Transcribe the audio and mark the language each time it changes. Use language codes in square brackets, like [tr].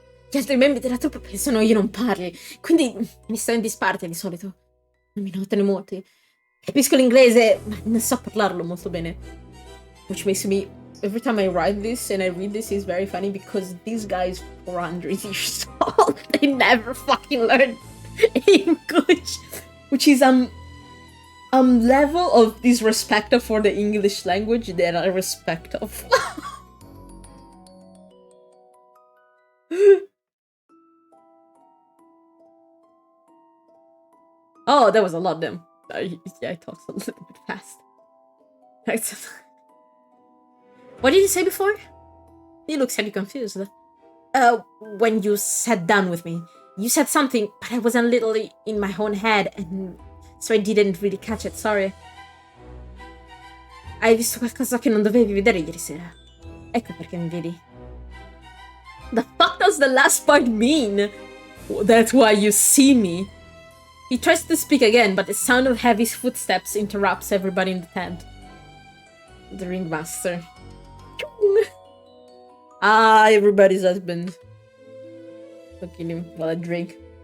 [it] Gli altri membri della troupe pensano io non parli, quindi mi sto in disparte di solito. Non mi notano molti. Capisco l'inglese, ma non so parlarlo molto bene. [en] Which makes me, every time I write this and I read this, it's very funny because these guys 400 years old. They never fucking learn English. Which is level of disrespect for the English language that I respect of. Oh, that was a lot of them. Yeah, I talked a little bit fast. Right. What did you say before? You look slightly confused. When you sat down with me, you said something, but I was a little in my own head, and so I didn't really catch it, sorry. [it] Hai visto qualcosa che non dovevi vedere ieri sera. Ecco perché mi vedi. [en] The fuck does the last part mean? That's why you see me. He tries to speak again, but the sound of heavy footsteps interrupts everybody in the tent. The ringmaster. Ah, everybody's husband. Look at him while I drink.